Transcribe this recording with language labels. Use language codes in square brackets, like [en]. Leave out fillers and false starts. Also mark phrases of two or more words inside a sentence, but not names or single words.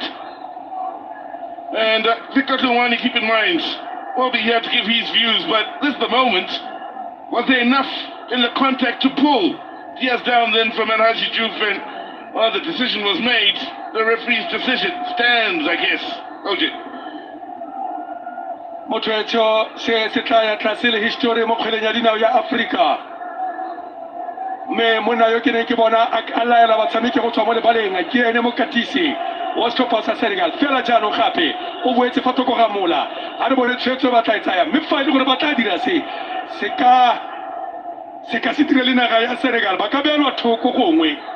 [en] And Victor Luwani, keep in mind, we'll be here to give his views, but this is the moment. Was there enough in the contact to pull Diaz down then from Alhaji Jufen? Well, the decision was made. The referee's decision stands, I guess. OJ. [tn] Motwecho se tla tlasele history mo kgweleng ya dinao ya Africa. Me mona yo ke ne ke bona a laela batshameki go tswa mo lebaleng ke ene mo katisi wa setlhopha sa Senegal fela jaanong gape o boetse fa thoko ga mola a re bone tshwetso ba tla e tsaya mme fa e le gore ba tla dira se ka se dire le naga ya Senegal ba ka beelwa thoko gongwe.